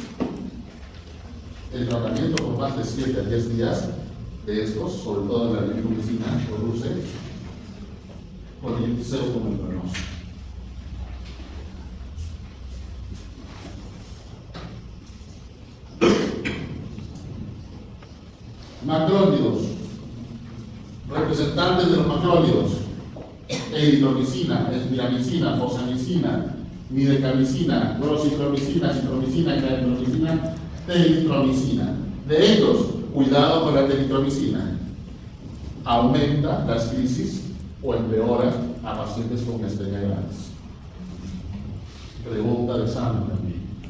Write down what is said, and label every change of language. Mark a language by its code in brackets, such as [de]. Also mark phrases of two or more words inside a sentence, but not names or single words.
[es] El tratamiento por más de 7 a 10 días de estos, sobre todo en la lincomicina, produce colitis pseudomembranosa. Macrólidos, representantes de los macrólidos: eritromicina, esmiramicina, fosamicina, midecamicina, grosiclomicina, citromicina, claritromicina, teritromicina. De ellos, cuidado con la teritromicina. Aumenta las crisis o empeora a pacientes con miastenia gravis. Pregunta de examen también.